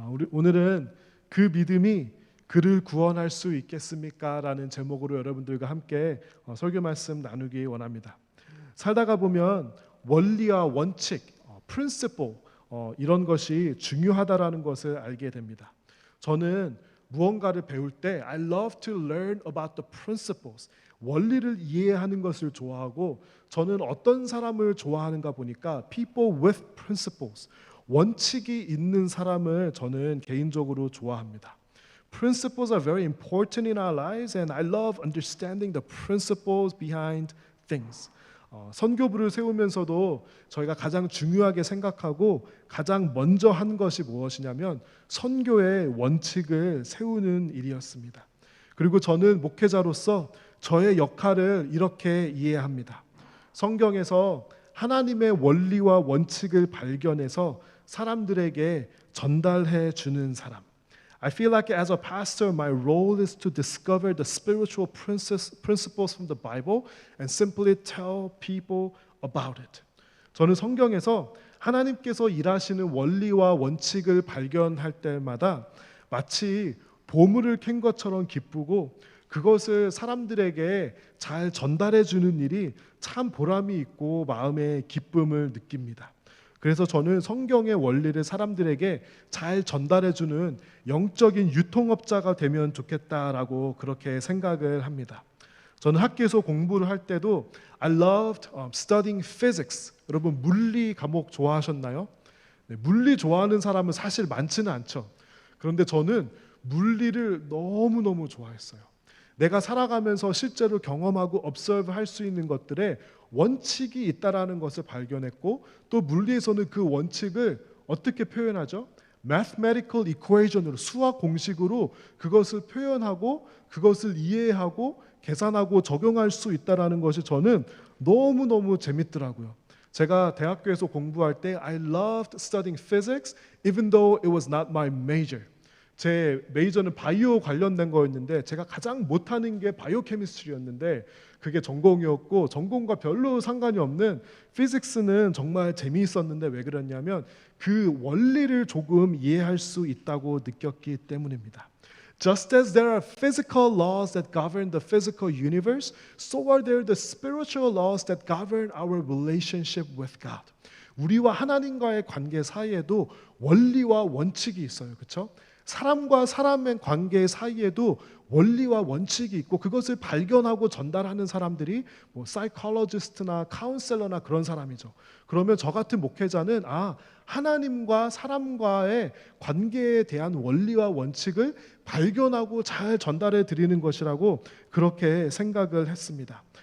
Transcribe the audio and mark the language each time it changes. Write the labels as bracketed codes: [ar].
[ko] 오늘은 그 믿음이 그를 구원할 수 있겠습니까? 라는 제목으로 여러분들과 함께 설교 말씀 나누기 원합니다. 살다가 보면 원리와 원칙, principle 이런 것이 중요하다라는 것을 알게 됩니다. 저는 무언가를 배울 때 [en] I love to learn about the principles. [ko] 원리를 이해하는 것을 좋아하고 저는 어떤 사람을 좋아하는가 보니까 [en] people with principles. [ko] 원칙이 있는 사람을 저는 개인적으로 좋아합니다. [en] Principles are very important in our lives and I love understanding the principles behind things. [ko] 선교부를 세우면서도 저희가 가장 중요하게 생각하고 가장 먼저 한 것이 무엇이냐면 선교의 원칙을 세우는 일이었습니다. 그리고 저는 목회자로서 저의 역할을 이렇게 이해합니다. 성경에서 하나님의 원리와 원칙을 발견해서 사람들에게 전달해 주는 사람. [en] I feel like as a pastor, my role is to discover the spiritual principles from the Bible and simply tell people about it. [ko] 저는 성경에서 하나님께서 일하시는 원리와 원칙을 발견할 때마다 마치 보물을 캔 것처럼 기쁘고 그것을 사람들에게 잘 전달해 주는 일이 참 보람이 있고 마음의 기쁨을 느낍니다. 그래서 저는 성경의 원리를 사람들에게 잘 전달해주는 영적인 유통업자가 되면 좋겠다라고 그렇게 생각을 합니다. 저는 학교에서 공부를 할 때도 [en] I loved studying physics. [ko] 여러분 물리 과목 좋아하셨나요? 네, 물리 좋아하는 사람은 사실 많지는 않죠. 그런데 저는 물리를 너무너무 좋아했어요. 내가 살아가면서 실제로 경험하고 observe 할 수 있는 것들에 원칙이 있다라는 것을 발견했고 또 물리에서는 그 원칙을 어떻게 표현하죠? mathematical equation으로 수학 공식으로 그것을 표현하고 그것을 이해하고 계산하고 적용할 수 있다라는 것이 저는 너무너무 재밌더라고요. 제가 대학교에서 공부할 때 [en] I loved studying physics even though it was not my major. [ko] 제 메이저는 바이오 관련된 거였는데 제가 가장 못하는 게 바이오케미스트리였는데 그게 전공이었고 전공과 별로 상관이 없는 피직스는 정말 재미있었는데 왜 그랬냐면 그 원리를 조금 이해할 수 있다고 느꼈기 때문입니다. [en] Just as there are physical laws that govern the physical universe, so are there the spiritual laws that govern our relationship with God. [ko] 우리와 하나님과의 관계 사이에도 원리와 원칙이 있어요. 그렇죠? 사람과 사람의 관계 사이에도 원리와 원칙이 있고 그것을 발견하고 전달하는 사람들이 뭐 사이콜로지스트나 카운셀러나 그런 사람이죠. 그러면 저 같은 목회자는 하나님과 사람과의 관계에 대한 원리와 원칙을 발견하고 잘 전달해 드리는 것이라고 그렇게 생각을 했습니다.